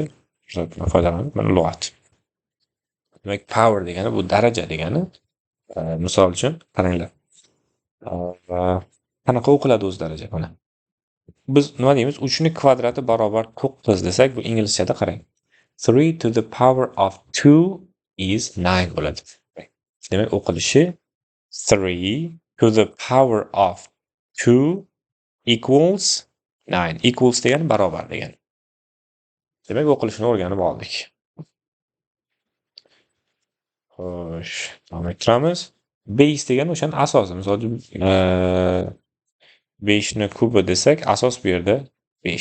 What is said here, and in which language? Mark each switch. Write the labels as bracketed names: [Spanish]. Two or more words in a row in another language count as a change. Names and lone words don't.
[Uzbek] Foydalanib, mana lug'at. Demak, power degani bu daraja degani. Misol uchun qaranglar. Qanaqa o'qiladi o'z daraja mana. Biz nima deymiz? 3 ni kvadrati barobar 9 desak, bu inglizchada qarang. [English] 3 to the power of 2 is 9 bo'ladi. [Uzbek] Demak, o'qilishi [English] 3 to the power of 2 equals 9. [Uzbek] Equals degani barobar degani. Demak, o'qilishini o'rganib oldik. Xo'sh, davom ettiramiz. Base degani o'shaning asosi. Misol uchun 5 ni kubi desak, asos bu yerda 5.